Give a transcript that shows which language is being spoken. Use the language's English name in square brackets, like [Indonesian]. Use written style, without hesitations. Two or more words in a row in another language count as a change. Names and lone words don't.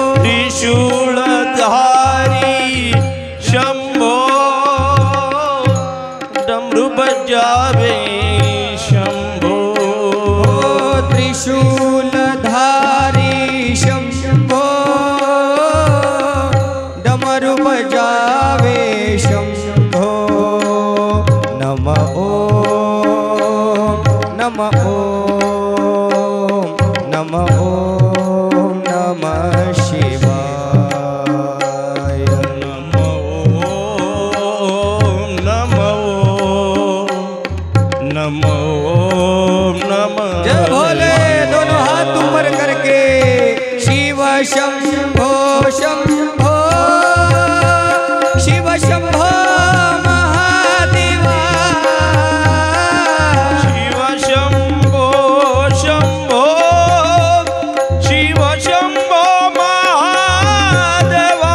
[Hindi] त्रिशूलधारी शंभो डमरू बजावे शंभो ओ त्रिशूलधारी शंभो डमरू बजावे शंभो [Sanskrit] नम ओम नम ओम नम ओम नमः शिवाय नमो नमो नमो नमः [Hindi] जय भोले दोनों हाथ ऊपर करके शिव शंभो शंभो शिव शंभो महादेवा शिव शंभो शंभो शिव शंभो महादेवा